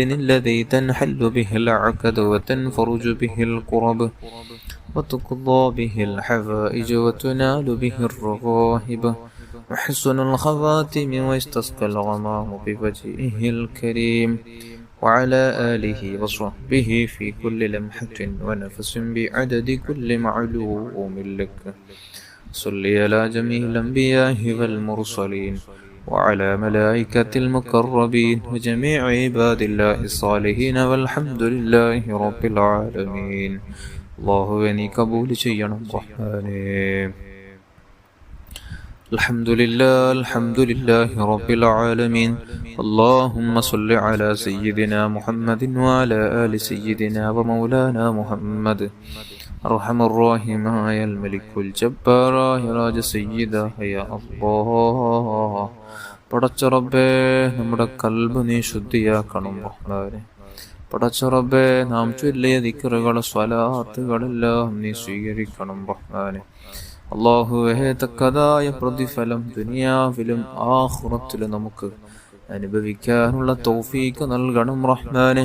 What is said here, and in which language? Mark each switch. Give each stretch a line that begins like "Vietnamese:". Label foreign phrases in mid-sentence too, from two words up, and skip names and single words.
Arabic: الذي تنحل به العقد وتنفرج به الكرب وتقضى به الحوائج وتنال به الرغائب وحسن الخواتم ويستسقى الغمام بوجهه الكريم وعلى آله وصحبه في كل لمحة ونفس بعدد كل معلوم لك. صل على جميع الأنبياء والمرسلين وعلى ملائكة المقربين وجميع عباد الله الصالحين والحمد لله رب العالمين.
Malayalam: الله നീ കബൂൽ ചെയ്യണം റഹ്മാനേ.
Arabic: الحمد لله رب العالمين. اللهم صل على سيدنا محمد وعلى آل سيدنا ومولانا محمد. أرحم الراحمين يا الملك الجبار يا راج سيدا يا الله.
Malayalam: പടച്ച റബ്ബേ, നമ്മുടെ കൽബ് നീ ശുദ്ധിയാക്കണം റഹ്മാനേ. പടച്ച റബ്ബേ, നാം ചൊല്ലിയ ദിക്റുകൾ സ്വലാത്തുകളെല്ലാം നീ സ്വീകരിക്കണം റഹ്മാനേ. അല്ലാഹുവേ, തക്കതായ പ്രതിഫലം ദുനിയാവിലും ആഖിറത്തിലും നമുക്ക് അനുഭവിക്കാനുള്ള തൗഫീഖ് നൽകണം റഹ്മാനേ.